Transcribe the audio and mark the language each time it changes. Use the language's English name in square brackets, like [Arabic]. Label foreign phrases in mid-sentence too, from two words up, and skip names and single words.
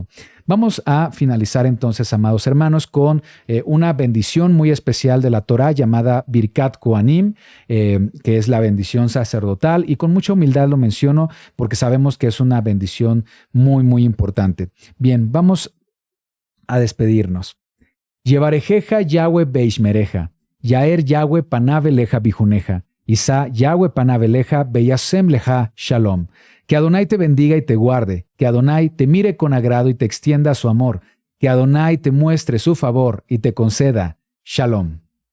[Spanish] Vamos a finalizar entonces, amados hermanos, con una bendición muy especial de la Torá llamada [Hebrew] ברכת כהנים, [Spanish] que es la bendición sacerdotal, y con mucha humildad lo menciono porque sabemos que es una bendición muy, muy importante. Bien, vamos a despedirnos. [Hebrew] יברכך יהוה וישמרך, יאר יהוה פניו אליך ויחנך, ישא יהוה פניו אליך וישם לך שלום. [Spanish] Que Adonai te bendiga y te guarde, que Adonai te mire con agrado y te extienda su amor, que Adonai te muestre su favor y te conceda Shalom.